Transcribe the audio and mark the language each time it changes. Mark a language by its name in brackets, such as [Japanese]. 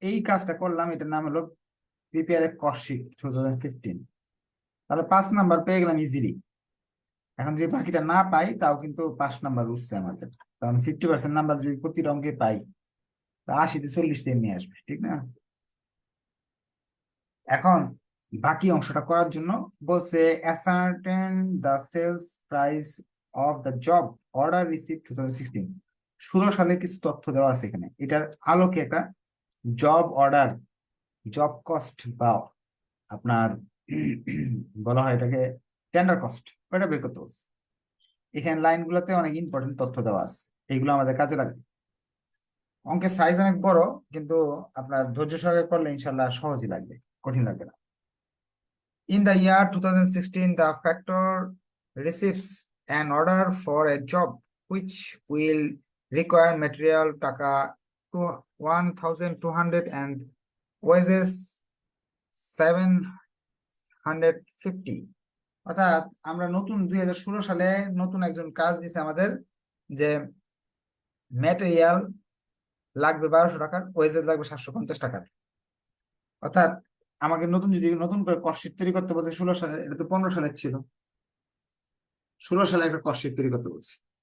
[Bangla] এই কাজটা করলাম, এটার নাম হলো প্রিপেয়ার কস্ট শিট 2015। তাহলে 5 নাম্বার পেয়ে গেলাম ইজিলি। এখন যদি বাকিটা না পাই তাও কিন্তু 5 নাম্বার উঠছে আমাদের, কারণ 50% নাম্বার যদি প্রতিটা অঙ্কে পাই, তা 80-তে 40 দিয়ে নিয়ে আসবে, ঠিক না? এখন বাকি অংশটা করার জন্য বলছে [English] ascertain the sales price of the job order received [Bangla] 2016। 16 সালে কিছু তথ্য দেওয়া আছে এখানে, এটার আলোকে একটা জব অর্ডার, জব কস্ট বা আপনার বলা হয় এটাকে টেন্ডার কস্ট, ওটা বের করতে বলছে। এখানে লাইনগুলোতে অনেক ইম্পর্টেন্ট তথ্য দেওয়া আছে, এইগুলো আমাদের কাজে লাগবে। অঙ্কের সাইজ অনেক বড়, কিন্তু আপনার ধৈর্য সহকারে করলে ইনশাল্লাহ সহজই লাগবে, কঠিন লাগবে না। [English] In the year 2016, the factor receives an order for a job which will require material taka 1,200 and wages 750। [Bangla] অর্থাৎ আমরা নতুন 2016 সালে নতুন একজন কাজ দিছে আমাদের, যে ম্যাটেরিয়াল লাগবে 1,200 টাকার, ওয়েজেস লাগবে 750 টাকার। অর্থাৎ আমাকে যদি নতুন করে কস্ট শিট তৈরি করতে বলছে 16 সালে, এটা তো 15 সালের ছিল, 16 সালে একটা কস্ট শিট তৈরি করতে বলছে।